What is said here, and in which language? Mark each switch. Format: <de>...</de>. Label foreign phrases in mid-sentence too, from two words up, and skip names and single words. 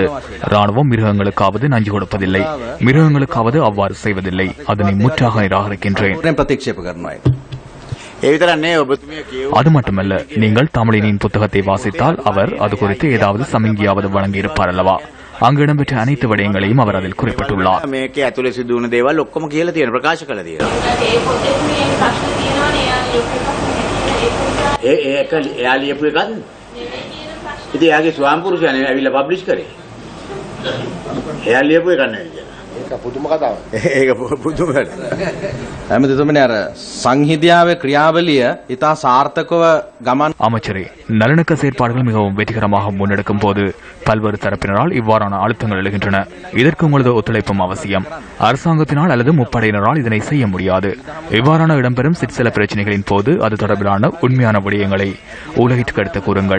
<ta>ராணுவம் மிருகங்களுக்காவது நஞ்சு கொடுப்பதில்லை, மிருகங்களுக்காவது அவ்வாறு செய்வதில்லை. அதனை முற்றாக நிராகரிக்கின்றேன். அது மட்டுமல்ல, நீங்கள் தமிழினின் புத்தகத்தை வாசித்தால் அவர் அது குறித்து ஏதாவது சமிங்கியாவது வழங்கியிருப்பார் அல்லவா? அங்கு இடம்பெற்ற அனைத்து விடயங்களையும் அவர் அதில் குறிப்பிட்டுள்ளார்.</ta> <si>ඉතින් එයාගේ ස්වාම පුරුෂයනේ ඇවිල්ලා පබ්ලිෂ් කරේ. එයා ලියපු එක නෙවෙයි කියලා. ඒක පුදුම කතාවක්. ඒක පුදුම වැඩ. හැමදෙතුමනේ අර සංහිඳියාවේ ක්‍රියාවලිය ඉතා සාර්ථකව ගමන්.</si> <ta>அமைச்சரே, நல்லிணக்க செயற்பாடுகள் மிகவும் வெற்றிகரமாக முன்னெடுக்கும் போது பல்வேறு தரப்பினரால் இவ்வாறான அழுத்தங்கள் எழுகின்றன. இதற்கு உங்களது ஒத்துழைப்பும் அவசியம். அரசாங்கத்தினால் அல்லது முப்படையினரால் இதனை செய்ய முடியாது. இவ்வாறான இடம்பெறும் சிற்சில பிரச்சனைகளின் போது அது தொடர்பிலான உண்மையான விடயங்களை உலகிற்கு எடுத்து கூறுங்கள்.</ta>